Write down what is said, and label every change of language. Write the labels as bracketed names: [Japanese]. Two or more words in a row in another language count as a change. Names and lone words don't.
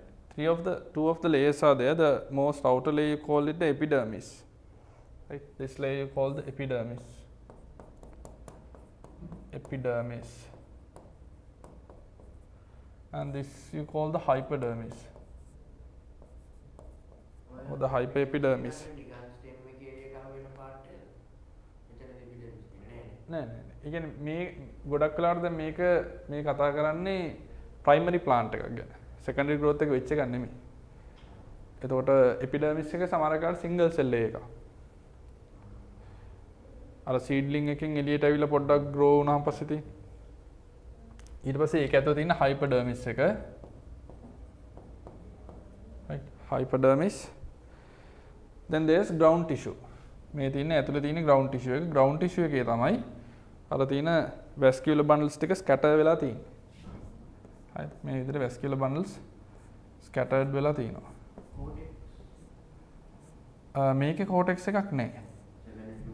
[English] Two of the layers are there. The most outer layer you call it the epidermis, right? This layer you call the epidermis. And this you call the hypodermis or the hypoepidermis. [Sinhala] නෑ ඒ කියන්නේ මේ ගොඩක් වෙලාවට දැන් මේක මේ කතා කරන්නේ [English] primary plant [Sinhala] එකක් ගැන. [English] secondary growth [Sinhala] එක වෙච්ච එකක් නෙමෙයි. එතකොට epidermis එක සමහර කාලේ [English] single cell [Sinhala] එකක්. අර seedling එකෙන් එළියට ඇවිල්ලා පොඩ්ඩක් grow වුණාම පස්සේ තියෙන. ඊට පස්සේ ඒක ඇතුළේ තියෙන hypodermis එක. [English] right, hypodermis. Then there's ground tissue. [Sinhala] මේ තියෙන ඇතුළේ තියෙන [English] ground tissue [Sinhala] එක. [English] ground tissue [Sinhala] එකේ තමයි අර තියෙන [English] vascular bundles [Sinhala] ටික scatter වෙලා තියෙන්නේ. right, මේ විදිහට [English] vascular bundles scattered [Sinhala] වෙලා තියෙනවා. මේකේ cortex එකක් නැහැ.